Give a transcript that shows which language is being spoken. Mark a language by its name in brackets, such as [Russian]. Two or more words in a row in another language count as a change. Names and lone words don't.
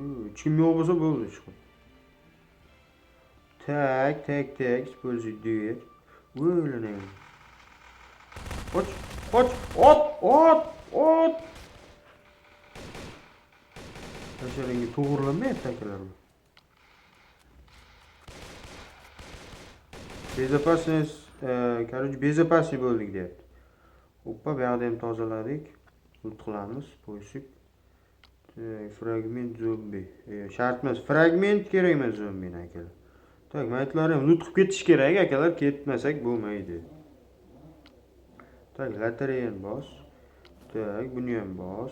[Uzbek] Hech kim yo'q bo'lsa bo'ldi chiqib. Tak, bo'lsa deyet. O'ylana. Qoch, qoch, ot. Tasharinga to'g'rilanmayapti akalar. [Russian] Безопасность, короче, безопасный [Uzbek] bo'ldik deyapti. Hoppa, bu yoqda ham tozaladik. Loot qilamiz, po'shib. Fragment zombi. Shart emas, fragment kerak emas zombini akalar. Tak, maytlar ham loot qilib ketish kerak akalar, ketmasak bo'lmaydi. Tak, lotereyani bos. Tak, buni ham bos.